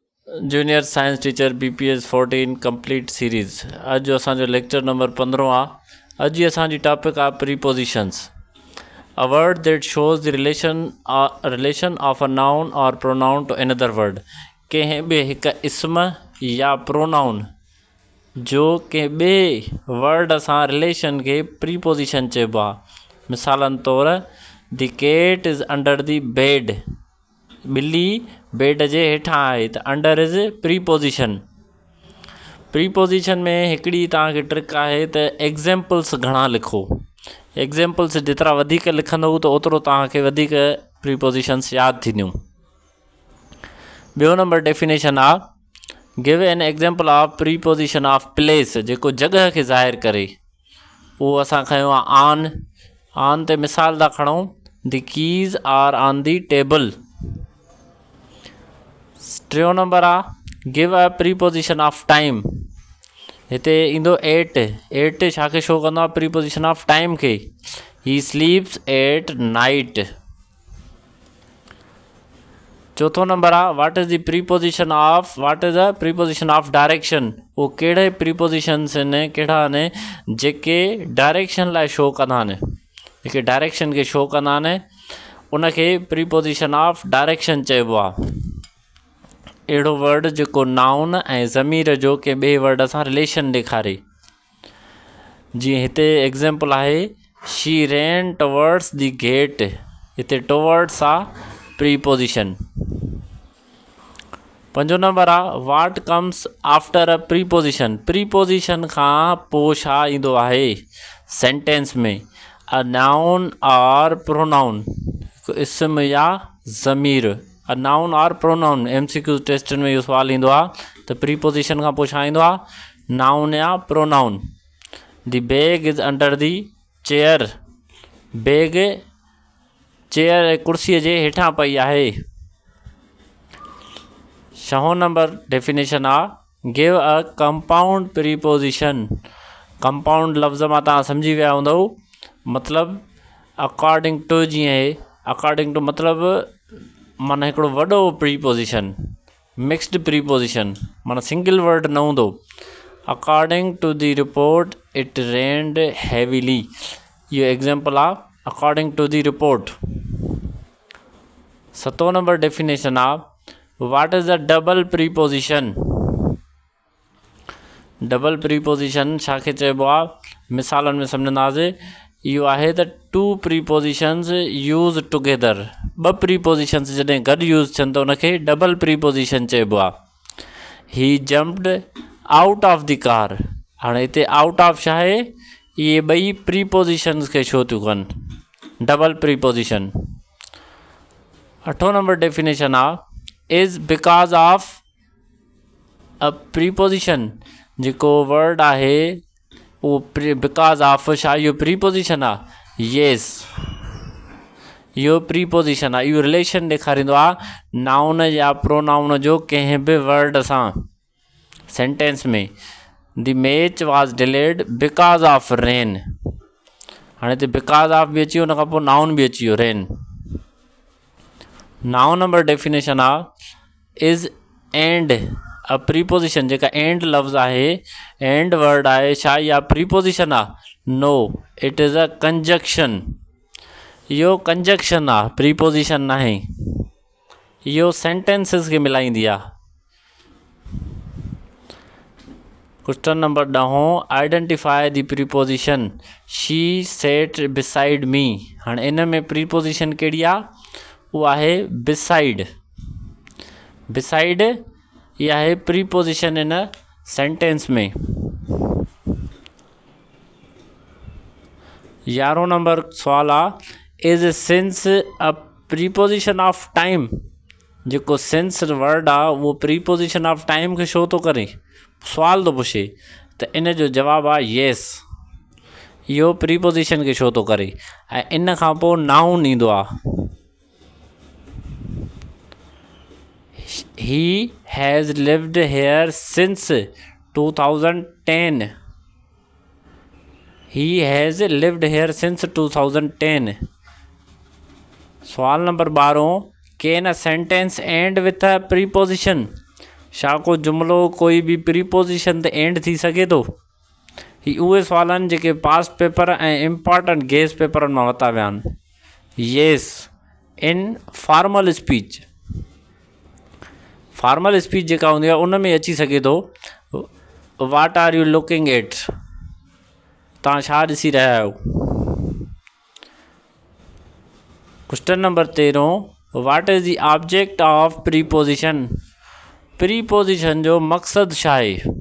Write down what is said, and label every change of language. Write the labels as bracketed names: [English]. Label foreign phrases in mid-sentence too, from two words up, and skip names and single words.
[English] Junior Science Teacher BPS 14 Complete Series. [Sindhi] अॼु असांजो [English] lecture number [Sindhi] 15 आहे। अॼु जी असांजी टॉपिक आहे प्रीपोजिशंस। [English] a word that shows the relation of a noun or pronoun to another word. [Sindhi] कंहिं ॿिए हिकु इस्म या प्रोनाउन जो कंहिं ॿिए वर्ड सां रिलेशन खे प्रीपोजिशन चइबो आहे। मिसालनि तौरु [English] the cat is under the bed. [Sindhi] ॿिली बेड जे हेठां आहे त [English] under is preposition. [Sindhi] प्रीपोजिशन में हिकिड़ी तव्हांखे ट्रिक आहे त एग्ज़ाम्पल्स घणा लिखो। एग्ज़ाम्पल्स जेतिरा वधीक लिखंदव त ओतिरो तव्हांखे वधीक प्रीपोजिशन्स यादि थींदियूं। [English] ॿियो number definition आहे give an example of preposition of place, [Sindhi] जेको जॻह खे ज़ाहिर करे। उहो असां खयो आहे ऑन ते मिसाल था खणूं, [English] the keys are on the table. टियों नंबर आहे give a preposition of time. [Sindhi] हिते ईंदो एट। एट छा खे शो कंदो आहे? [English] preposition of time खे। he sleeps at night. चौथो नंबर आहे what is the preposition of direction. [Sindhi] उहो कहिड़े प्रीपोजिशन्स आहिनि, कहिड़ा आहिनि जेके डायरेक्शन लाइ शो कंदा आहिनि, जेके डायरेक्शन खे शो कंदा आहिनि, उनखे [English] preposition of direction [Sindhi] चइबो आहे। अहिड़ो वर्ड जेको नाउन ऐं ज़मीर जो कंहिं ॿिए वर्ड सां रिलेशन ॾेखारे। जीअं हिते [English] एग्ज़ाम्पल आहे she ran towards the gate. [Sindhi] हिते टुवर्ड्स आहे प्रीपोजिशन। [English] पंजो नंबर आहे what comes after a preposition. [Sindhi] प्रीपोजिशन खां पोइ छा ईंदो आहे सेंटेंस में? [English] a noun or pronoun, [Sindhi] इस्म या ज़मीर। [English] a noun or pronoun. [Sindhi] MCQ टेस्टनि में इहो सुवालु ईंदो आहे त प्रीपोजिशन खां पोइ छा ईंदो आहे? [English] नाउन या प्रोनाउन। the bag is under the chair. bag chair [Sindhi] कुर्सीअ जे हेठां पई आहे। [English] छहों number definition आहे give a compound preposition. [Sindhi] कंपाउंड लफ़्ज़ मां तव्हां सम्झी विया हूंदव, मतिलबु [English] according to. [Sindhi] जीअं आहे [English] according to [Sindhi] मतिलबु माना हिकिड़ो वॾो प्रीपोजिशन। [English] mixed preposition माना single word [Sindhi] न हूंदो। [English] according to the report it rained heavily. [Sindhi] इहो एग्ज़ाम्पल आहे [English] according to the report. सतों number definition आहे what is the double preposition. double preposition [Sindhi] छा खे चइबो आहे? मिसालनि में सम्झंदासीं। इहो आहे त [English] two prepositions use together. [Sindhi] ॿ प्रीपोजिशन्स जॾहिं गॾु यूज़ थियनि त उनखे [English] double preposition [Sindhi] चइबो आहे। [English] he jumped out of the car. [Sindhi] हाणे हिते [English] out of [Sindhi] छा आहे? इहे ॿई प्रीपोजिशन्स खे शो थियूं कनि, [English] double preposition. अठों number definition आहे is because of a preposition. [Sindhi] जेको वर्ड आहे उहो [English] because of [Sindhi] छा? इहो प्रीपोजिशन आहे। येस, इहो प्रीपोजिशन आहे। इहो रिलेशन ॾेखारींदो आहे नाउन या प्रोनाउन जो कंहिं बि वर्ड सां सेंटेंस में। [English] the match was delayed because of rain. [Sindhi] हाणे हिते [English] because of [Sindhi] बि अची वियो, उन खां पोइ नाउन बि अची वियो रेन। [English] 9 number definition आहे is and a preposition. [Sindhi] जेका एंड लफ़्ज़ आहे, [English] and word [Sindhi] आहे, छा इहा प्रीपोजिशन आहे? [English] no, it is a conjunction. [Sindhi] इहो कंजक्शन आहे, प्रीपोजिशन न आहे। इहो सेंटेंसिस खे मिलाईंदी आहे। [English] question number 10 identify the preposition she sat beside me. [Sindhi] हाणे इन में प्रीपोजिशन कहिड़ी आहे? उहा आहे [English] beside. beside [Sindhi] इहा आहे [English] preposition in sentence में। 11 नंबर [Sindhi] सवाल आहे [English] is since a preposition of time. [Sindhi] जेको सिंस वर्ड आहे उहो [English] preposition of time [Sindhi] खे शो थो करे। सुवाल थो पुछे त इन जो जवाबु आहे येस, इहो प्रीपोजिशन खे शो थो करे। ऐं इन खां पोइ नाउन ईंदो आहे। [English] He has lived here since 2010. He has lived here since 2010. सवाल नंबर 12 can a sentence end with a preposition. [Sindhi] छा को जुमिलो कोई भी प्रीपोजिशन ते एंड थी सघे थो? ही उहे सुवाल आहिनि जेके [English] past paper [Sindhi] ऐं [English] important guess papers [Sindhi] मां वरिता विया आहिनि। [English] yes, in formal speech, formal speech [Sindhi] जेका हूंदी आहे उन में अची सघे थो [English] what are you looking at, [Sindhi] तव्हां छा ॾिसी रहिया आहियो। [English] question number 13, what is the object of preposition, [Sindhi] प्रीपोजिशन जो मक़सदु छा आहे?